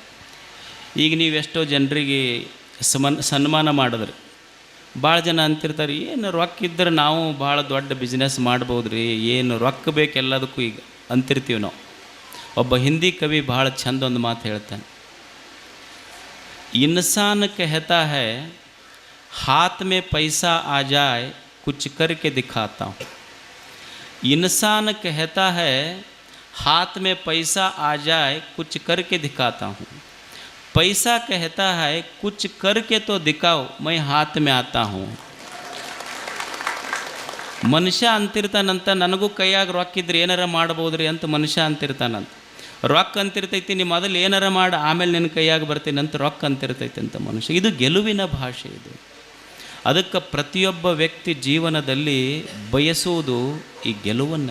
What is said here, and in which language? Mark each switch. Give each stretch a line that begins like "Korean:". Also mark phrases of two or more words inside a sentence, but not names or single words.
Kannada: ಈಗ ನೀವು ಎಷ್ಟೋ ಜನರಿಗೆ ಸನ್ಮಾನ ಮಾಡಿದ್ರಿ, ಭಾಳ ಜನ ಅಂತಿರ್ತಾರೆ, ಏನು ರೊಕ್ಕ ಇದ್ದರೆ ನಾವು ಭಾಳ ದೊಡ್ಡ ಬಿಸ್ನೆಸ್ ಮಾಡ್ಬೋದು ರೀ, ಏನು ರೊಕ್ಕ ಬೇಕು ಎಲ್ಲದಕ್ಕೂ ಈಗ ಅಂತಿರ್ತೀವಿ ನಾವು. ಒಬ್ಬ ಹಿಂದಿ ಕವಿ ಭಾಳ ಚಂದ ಒಂದು ಮಾತು ಹೇಳ್ತಾನೆ,
Hindi: इंसान कहता है हाथ में पैसा आ जाए कुछ करके दिखाता हूँ. इंसान कहता है हाथ में पैसा आ जाए कुछ करके दिखाता हूँ. पैसा कहता है कुछ करके तो दिखाओ मैं हाथ में आता हूँ.
Kannada: ಮನುಷ್ಯ ಅಂತಿರ್ತಾನಂತ, ನನಗೂ ಕೈಯಾಗ ರೊಕ್ಕ ಇದ್ರೆ ಏನಾರ ಮಾಡ್ಬೋದ್ರಿ ಅಂತ ಮನುಷ್ಯ ಅಂತಿರ್ತಾನಂತ. ರೊಕ್ಕ ಅಂತಿರ್ತೈತಿ, ನಿಮ್ಮ ಮೊದಲು ಏನಾರ ಮಾಡಿ ಆಮೇಲೆ ನಿನ್ನ ಕೈಯಾಗಿ ಬರ್ತೀನಿ ಅಂತ ರೊಕ್ಕ ಅಂತಿರ್ತೈತಿ ಅಂತ ಮನುಷ್ಯ. ಇದು ಗೆಲುವಿನ ಭಾಷೆ ಇದು. ಅದಕ್ಕೆ ಪ್ರತಿಯೊಬ್ಬ ವ್ಯಕ್ತಿ ಜೀವನದಲ್ಲಿ ಬಯಸುವುದು ಈ ಗೆಲುವನ್ನು.